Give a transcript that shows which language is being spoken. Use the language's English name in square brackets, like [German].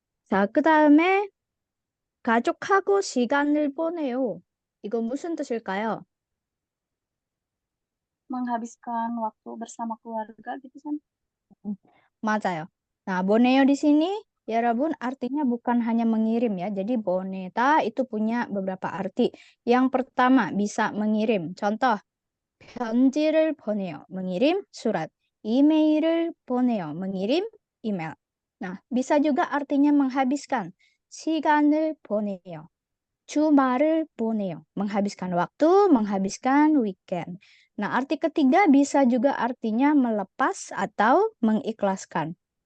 [Korean] 자, 그다음에 가족하고 시간을 보내요. 이건 무슨 뜻일까요? [Indonesian] Menghabiskan waktu bersama keluarga gitu kan? [Korean] 맞아요. [Indonesian] Nah, 보내요 di sini 여러분 artinya bukan hanya mengirim ya. Jadi 보내다 itu punya beberapa arti. Yang pertama bisa mengirim. [Korean] Contoh, 편지를 보내요. [Indonesian] mengirim surat. [Korean] 이메일을 보내요. [Indonesian] mengirim email. Nah, bisa juga artinya menghabiskan. [Korean] 시간을 보내요. 주말을 보내요. [Indonesian] menghabiskan waktu, menghabiskan weekend. Nah, arti ketiga bisa juga artinya melepas atau mengikhlaskan.